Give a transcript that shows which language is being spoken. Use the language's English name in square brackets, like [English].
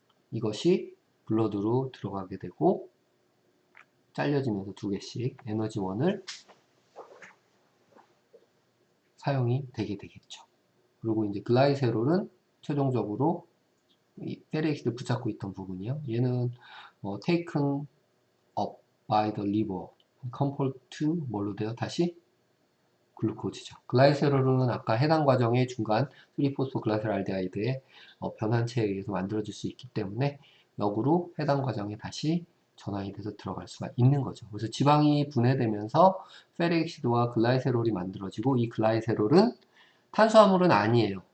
[Korean] 이것이 블러드로 들어가게 되고 잘려지면서 2개씩 에너지원을 사용이 되게 되겠죠. 그리고 이제 글라이세롤은 최종적으로 이 페리엑시드 붙잡고 있던 부분이요. 얘는 [English] taken up by the liver, convert to [Korean] 뭘로 돼요? 다시 글루코즈죠. 글라이세롤은 아까 해당 과정의 중간 3포스포글라세랄데하이드의 변환체에 의해서 만들어질 수 있기 때문에 역으로 해당 과정에 다시 전환이 돼서 들어갈 수가 있는 거죠. 그래서 지방이 분해되면서 페리엑시드와 글라이세롤이 만들어지고 이 글라이세롤은 탄수화물은 아니에요.